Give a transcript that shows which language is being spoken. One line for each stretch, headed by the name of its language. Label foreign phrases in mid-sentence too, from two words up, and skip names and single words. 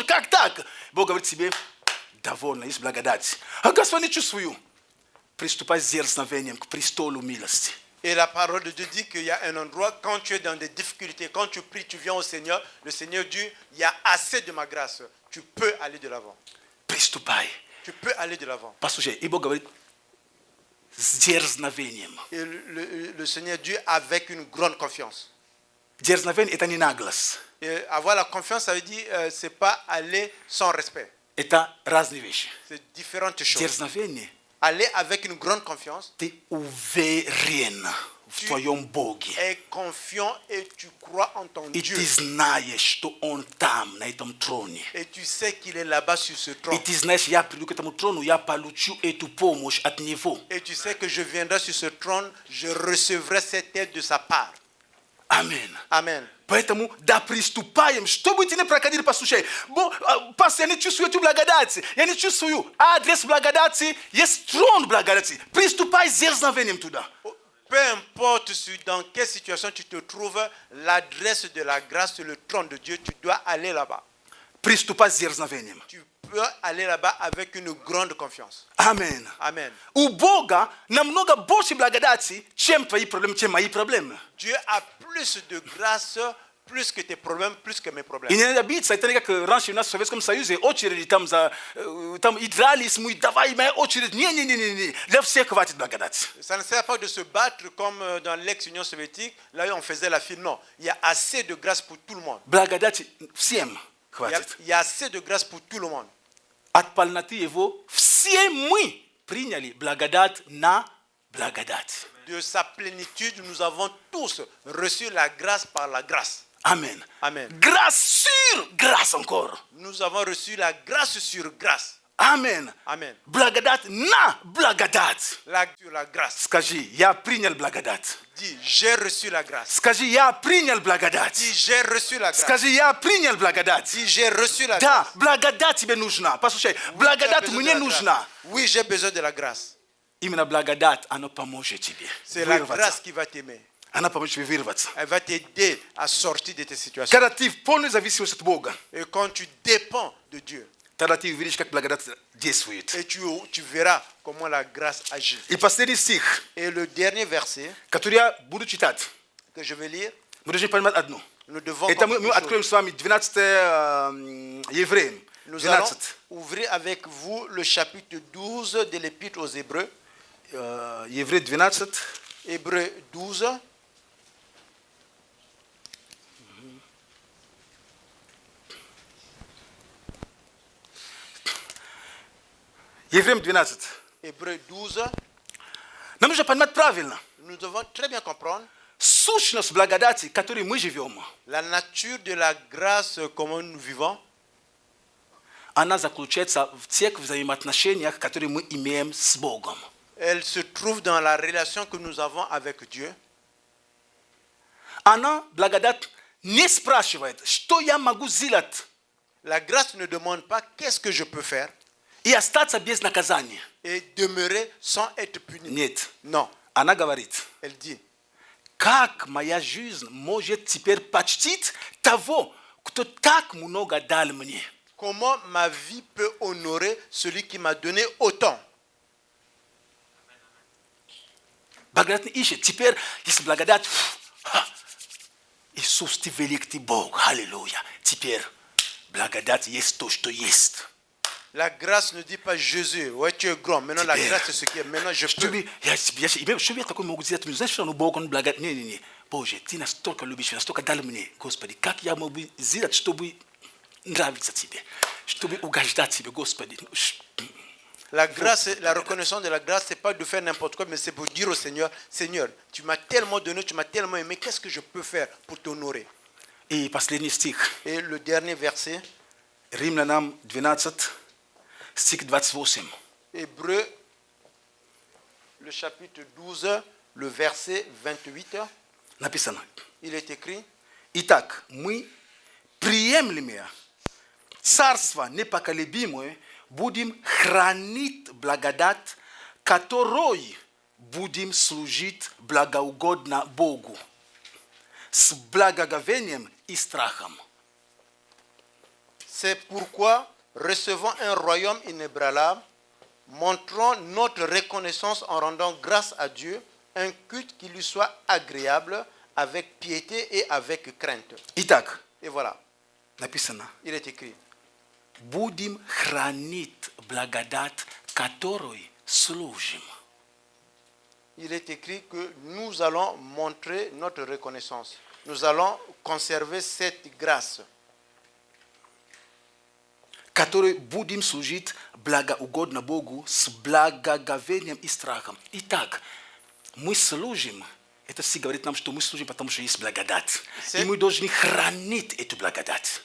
Russian: Как так? Бог говорит тебе, довольно, есть благодать. А Господь, не чувствую. Приступай с дерзновением к престолу милости.
French: Et la parole de Dieu dit qu'il y a un endroit, quand tu es dans des difficultés, quand tu pries, tu viens au Seigneur, le Seigneur dit, il y a assez de ma grâce. Tu peux aller de l'avant.
Russian: Приступай.
French: Tu peux aller de l'avant.
Russian: Послушай, и Бог говорит, с дерзновением.
French: Et le Seigneur dit avec une grande confiance.
Russian: Дерзновение – это не наглость.
French: Et avoir la confiance, ça veut dire, c'est pas aller sans respect.
Russian: Это разные вещи.
French: C'est différentes choses.
Russian: Дерзновение –
French: Aller avec une grande confiance,
Russian: ты уверен в твоем Боге.
French: es confiant et tu crois en ton
Russian: И
French: Dieu.
Russian: ты знаешь, что Он там, на этом троне.
French: Et tu sais qu'il est là-bas sur ce
Russian: И
French: trône.
Russian: ты знаешь, я приду к этому трону, я получу эту помощь от Него.
French: Et tu sais que je viendrai sur ce trône, je recevrai cette aide de sa part. Amen. Amen.
Russian: Поэтому да приступаем. Что бы ты ни проходили, послушай. Пастор, я не чувствую эту благодать. Я не чувствую адрес благодати. Есть трон благодати. Приступай с дерзновением туда.
French: Peu importe dans quelle situation tu te trouves, l'adresse de la grâce sur le trône de Dieu, tu dois aller là-bas.
Russian: Приступай с дерзновением.
French: Tu peux aller là-bas avec une grande confiance.
Russian: Амен.
French: Amen.
Russian: У Бога намного больше благодати, чем твои проблемы, чем мои проблемы.
French: Dieu a plus de grâce, plus que tes problèmes, plus que mes
Russian: И
French: problèmes.
Russian: не надо биться. Это не как раньше у нас в Советском Союзе очереди там за там и дрались, мы давай моя очередь. Не. Для всех хватит благодати.
French: Ça ne sert pas de se battre comme dans l'ex-Union soviétique, là où on faisait la file. Non, il y a assez de grâce pour tout le monde.
Russian: Благодати всем хватит.
French: Il y a assez de grâce pour tout le monde.
Russian: От полноты его все мы приняли благодать на благодать.
French: De sa plénitude, nous avons tous reçu la grâce par la grâce. Amen. Amen. Grâce sur grâce encore. Nous avons reçu la grâce sur grâce. Amen. Amen.
Russian: Благодать на благодать.
French: Sur la grâce.
Russian: Скажи, я принял благодать.
French: Dis, j'ai reçu la grâce.
Russian: Скажи, я принял благодать.
French: Dis, j'ai reçu la grâce.
Russian: Скажи, я принял благодать.
French: Dis, j'ai reçu la
Russian: Да,
French: grâce.
Russian: благодать тебе нужна. Послушай,
French: Oui, tu as
Russian: благодать
French: besoin
Russian: мне
French: de la
Russian: нужна.
French: grâce. Oui, j'ai besoin de la grâce.
Russian: Именно благодать, она поможет тебе
French: C'est la
Russian: вырваться.
French: grâce qui va t'aimer.
Russian: Она поможет тебе вырваться.
French: Elle va t'aider à sortir de tes situations.
Russian: Когда ты в полной зависимости от Бога,
French: Et quand tu dépends de Dieu,
Russian: тогда ты увидишь, как благодать действует.
French: et tu verras comment la grâce agit.
Russian: И последний стих,
French: Et le dernier verset
Russian: который я буду читать,
French: que je vais lire,
Russian: мы должны понимать одно.
French: nous devons
Russian: Это мы
French: comprendre une chose.
Russian: откроем с вами 12 Евреям.
French: Nous allons 12. ouvrir avec vous le chapitre 12 de l'Épître aux Hébreux.
Russian: Еврей 12.
French: Hébreux 12.
Russian: Евреям 12.
French: Hébreux 12.
Russian: Нам нужно понимать правильно.
French: Nous devons très bien comprendre
Russian: Сущность благодати, которой мы живем,
French: la nature de la grâce comment nous vivons.
Russian: она заключается в тех взаимоотношениях, которые мы имеем с Богом.
French: Elle se trouve dans la relation que nous avons avec Dieu.
Russian: Она, благодать, не спрашивает, что я могу сделать,
French: La grâce ne demande pas qu'est-ce que je peux faire
Russian: и остаться без наказания.
French: et demeurer sans être puni.
Russian: Нет.
French: Non,
Russian: Она говорит,
French: elle dit,
Russian: как моя жизнь может теперь почтить того, кто так много дал мне.
French: comment ma vie peut honorer celui qui m'a donné autant.
Russian: Благодать не ищет. Теперь, если благодать, Иисус, ты велик, ты Бог, аллилуйя. Теперь благодать есть то, что есть.
French: La grâce ne dit pas Jésus, ouais tu es grand, maintenant la grâce c'est ce qui est, maintenant je
Russian: Что
French: peux.
Russian: я такой могу сделать? Ну, знаешь, что ну, Бог, он благодать. Не. Боже, ты настолько любишь, настолько дал мне, Господи. Как я могу сделать, чтобы нравиться тебе? Чтобы угождать тебе, Господи?
French: La grâce, la reconnaissance de la grâce, c'est pas de faire n'importe quoi, mais c'est pour dire au Seigneur, Seigneur, tu m'as tellement donné, tu m'as tellement aimé, qu'est-ce que je peux faire pour t'honorer?
Russian: И последний стих.
French: Et le dernier verset,
Russian: Римлянам 12, стих 28.
French: Hébreux, le chapitre 12, le verset 28,
Russian: Написано.
French: il est écrit,
Russian: Итак, мы приемлемые, царство непоколебимое, будем хранить благодать, которой будем служить благоугодно Богу, с благоговением и страхом.
French: c'est pourquoi, recevant un royaume inébranlable, montrons notre reconnaissance en rendant grâce à Dieu, un culte qui lui soit agréable, avec piété et avec crainte.
Russian: Итак,
French: Et voilà,
Russian: написано,
French: il est écrit.
Russian: будем хранить благодать, которой служим.
French: Il est écrit que nous allons montrer notre reconnaissance. Nous allons conserver cette grâce.
Russian: Которой будем служить благоугодно Богу с благоговением и страхом. Итак, мы служим. Это все говорит нам, что мы служим, потому что есть благодать. И мы должны хранить эту благодать.